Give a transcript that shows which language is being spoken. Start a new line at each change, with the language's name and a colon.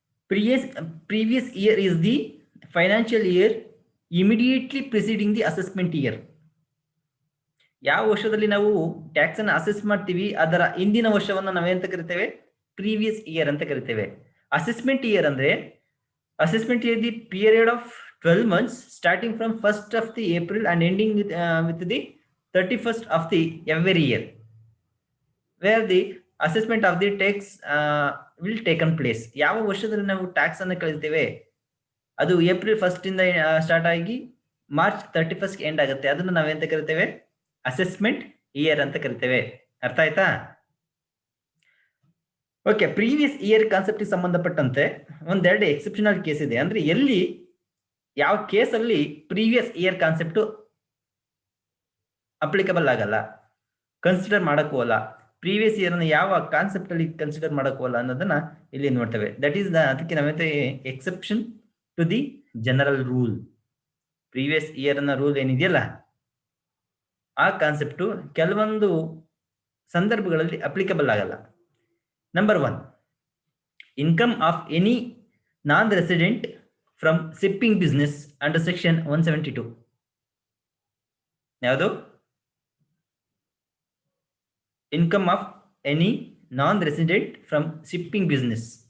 English: Previous year is the financial year immediately preceding the assessment year.
Kannada: ಯಾವ ವರ್ಷದಲ್ಲಿ ನಾವು tax ಅನ್ನು ಅಸೆಸ್ ಮಾಡ್ತೀವಿ ಅದರ ಹಿಂದಿನ ವರ್ಷವನ್ನು ನಾವೇಂತ ಕರಿತೇವೆ? ಪ್ರೀವಿಯಸ್ ಇಯರ್ ಅಂತ ಕರಿತೇವೆ.
English: assessment year
Kannada: ಅಂದ್ರೆ
English: assessment year the period of 12 months starting from 1st of the April and ending with the 31st of the every year, where the assessment of the tax will taken place.
Kannada: ಯಾವ ವರ್ಷದಲ್ಲಿ ನಾವು tax ಅನ್ನು ಕಳಿಸ್ತೇವೆ ಅದು April 1st ಇಂದ start ಆಗಿ March 31st end ಆಗುತ್ತೆ. ಅದನ್ನು ನಾವೆಂತ ಕರಿತೇವೆ? ಅಸೆಸ್ಮೆಂಟ್ ಇಯರ್ ಅಂತ ಕರಿತೇವೆ. ಅರ್ಥ ಆಯ್ತಾ? ಓಕೆ, ಪ್ರೀವಿಯಸ್ ಇಯರ್ ಕಾನ್ಸೆಪ್ಟ್ ಸಂಬಂಧಪಟ್ಟಂತೆ ಒಂದೆರಡು ಎಕ್ಸೆಪ್ಷನಲ್ ಕೇಸ್ ಇದೆ. ಅಂದ್ರೆ ಎಲ್ಲಿ ಯಾವ ಕೇಸಲ್ಲಿ ಪ್ರೀವಿಯಸ್ ಇಯರ್ ಕಾನ್ಸೆಪ್ಟ್ ಅಪ್ಲಿಕಬಲ್ ಆಗಲ್ಲ, ಕನ್ಸಿಡರ್ ಮಾಡಕ್ಕೋಲ್ಲ, ಪ್ರೀವಿಯಸ್ ಇಯರ್ ಅನ್ನು ಯಾವ ಕಾನ್ಸೆಪ್ಟ್ ಅಲ್ಲಿ ಕನ್ಸಿಡರ್ ಮಾಡಕ್ಕೋಲ್ಲ ಅನ್ನೋದನ್ನ ಇಲ್ಲಿ ನೋಡ್ತೇವೆ.
English: that is
Kannada: ಅದಕ್ಕೆ ನಾವೇ
English: Exception to the general rule.
Kannada: Previous year ಅನ್ನ ರೂಲ್ ಏನಿದೆಯಲ್ಲ ಆ ಕಾನ್ಸೆಪ್ಟು ಕೆಲವೊಂದು ಸಂದರ್ಭಗಳಲ್ಲಿ ಅಪ್ಲಿಕಬಲ್ ಆಗಲ್ಲ.
English: Number 1, income of any non-resident from shipping business under section 172.
Kannada: ಯಾವುದು?
English: Income of any non-resident from shipping business.